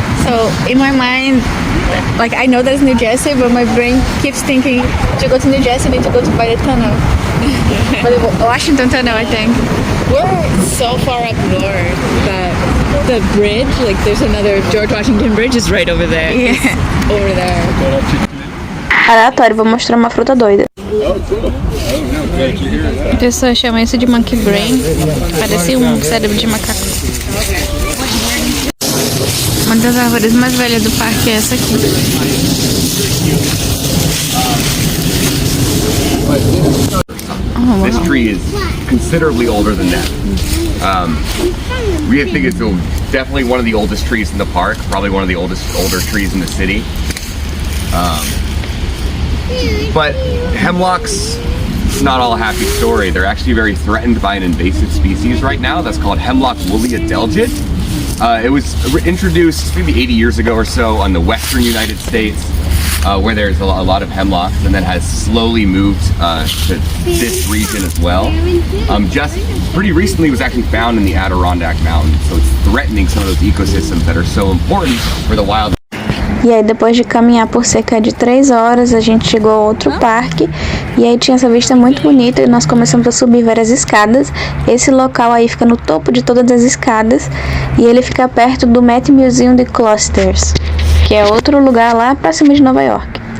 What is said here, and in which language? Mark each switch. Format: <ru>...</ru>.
<en>So in my mind, like I know that's New Jersey, but my brain keeps thinking to go to New Jersey, I need to go to by the tunnel. But Washington Tunnel, I think. We're so far up north that the bridge, like there's another George Washington Bridge is right over there. Yeah. It's over there.</en> <pt>Aleatório, vou mostrar uma fruta doida. A pessoa chama isso de monkey brain. Parece um cérebro de macaco. Uma das árvores mais velhas do parque é essa aqui.</pt> <en>This tree is considerably older than that. We think it's definitely one of the oldest trees in the park, probably one of the older trees in the city. But hemlocks, not all a happy story. They're actually very threatened by an invasive species right now that's called hemlock woolly adelgid. It was introduced maybe 80 years ago or so on the western United States, where there's a lot of hemlocks, and then has slowly moved to this region as well. Just pretty recently was actually found in the Adirondack Mountains, so it's threatening some of those ecosystems that are so important for the wild.</en> <pt>E aí depois de caminhar por cerca de 3 horas, a gente chegou a outro parque. E aí tinha essa vista muito bonita e nós começamos a subir várias escadas. Esse local aí fica no topo de todas as escadas. E ele fica perto do Met Museum de Cloisters, que é outro lugar lá pra cima de Nova York.</pt>